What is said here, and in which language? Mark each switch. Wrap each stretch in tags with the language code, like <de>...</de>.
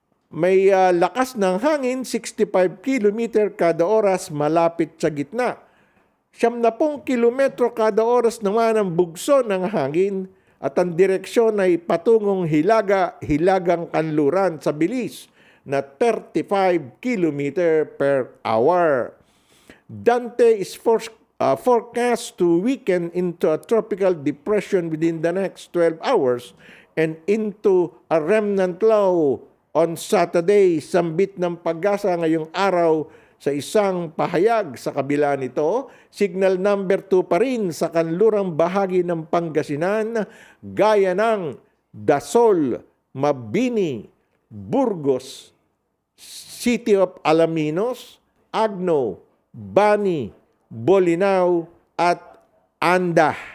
<tl>May lakas ng hangin, 65 km kada oras malapit sa gitna. 70 kilometro kada oras naman ang bugso ng hangin at ang direksyon ay patungong hilagang kanluran sa bilis na 35 kilometer per hour.</tl> <en>Dante is forecast to weaken into a tropical depression within the next 12 hours and into a remnant low on Saturday.</en> <tl>Sambit ng Pag-asa ngayong araw sa isang pahayag. Sa kabila nito, signal number 2 pa rin sa kanlurang bahagi ng Pangasinan, gaya ng Dasol, Mabini, Burgos, City of Alaminos, Agno, Bani, Bolinao at Anda.</tl>